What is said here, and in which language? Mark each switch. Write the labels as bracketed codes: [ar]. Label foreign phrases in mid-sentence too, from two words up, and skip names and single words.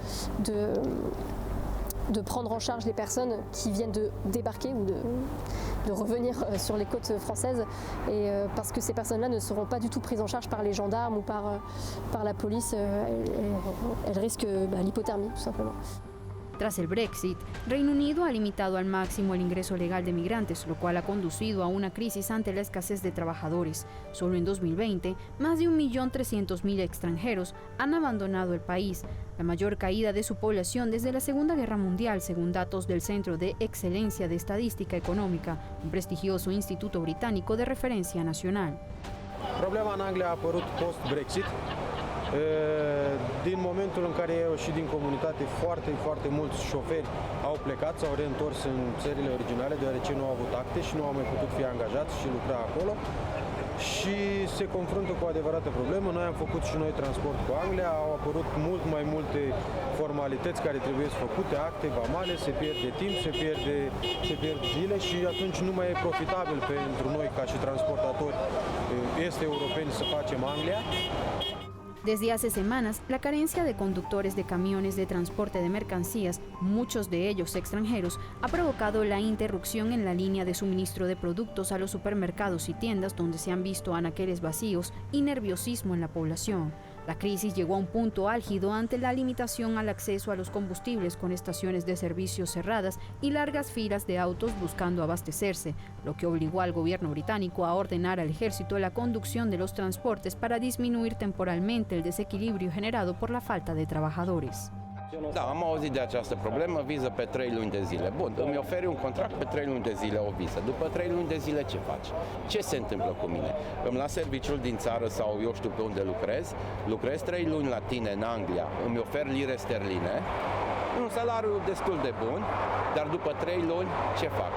[fr] de prendre en charge les personnes qui viennent de débarquer ou de revenir sur les côtes françaises et parce que ces personnes-là ne seront pas du tout prises en charge par les gendarmes ou par la police, elles risquent l'hypothermie tout simplement. [es] Tras el Brexit, Reino Unido ha limitado al máximo el ingreso legal de migrantes, lo cual ha conducido a una crisis ante la escasez de trabajadores. Solo en 2020, más de 1.300.000 extranjeros han abandonado el país, la mayor caída de su población desde la Segunda Guerra Mundial, según datos del Centro de Excelencia de Estadística Económica, un prestigioso instituto británico de referencia nacional. [ro] Problema în Anglia a apărut post-Brexit, Din momentul în care eu și din comunitate foarte mulți șoferi au plecat, s-au reîntors în țările originale, deoarece nu au avut acte și nu au mai putut fi angajați și lucra acolo. Și se confruntă cu o adevărată problemă. Noi am făcut și noi transport cu Anglia, au apărut mult mai multe formalități care trebuie făcute, acte vamale, se pierde timp, se pierd zile și atunci nu mai e profitabil pentru noi ca și transportatori este europeni să facem Anglia. [es] Desde hace semanas, la carencia de conductores de camiones de transporte de mercancías, muchos de ellos extranjeros, ha provocado la interrupción en la línea de suministro de productos a los supermercados y tiendas donde se han visto anaqueles vacíos y nerviosismo en la población. La crisis llegó a un punto álgido ante la limitación al acceso a los combustibles con estaciones de servicio cerradas y largas filas de autos buscando abastecerse, lo que obligó al gobierno británico a ordenar al ejército la conducción de los transportes para disminuir temporalmente el desequilibrio generado por la falta de trabajadores. [ro] Da, am auzit de această problemă, viză pe 3 luni de zile. Bun, îmi oferi un contract pe 3 luni de zile, o viză. După 3 luni de zile ce faci? Ce se întâmplă cu mine? Îmi las serviciul din țară sau eu știu pe unde lucrez 3 luni la tine în Anglia, îmi ofer lire sterline, un salariu destul de bun, dar după 3 luni ce fac?